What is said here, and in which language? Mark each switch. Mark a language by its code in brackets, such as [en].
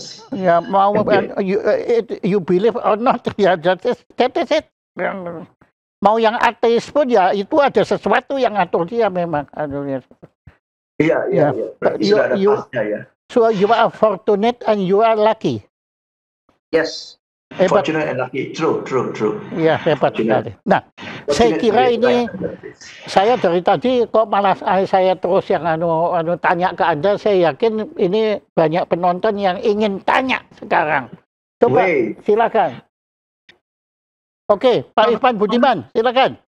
[id] Ya mau [en] you believe or not ya that is it. [id] Mau yang ateis pun ya itu ada sesuatu yang atur dia memang. Iya. Sudah ada pasnya ya. [en] So you are fortunate and you are lucky. Yes. Fortunate and lucky. True. [id] Iya, hebat sekali. Nah, saya kira ini saya dari tadi kok malah saya terus yang tanya ke Anda, saya yakin ini banyak penonton yang ingin tanya sekarang. Coba silakan. Oke, Pak Ivan Budiman, silakan.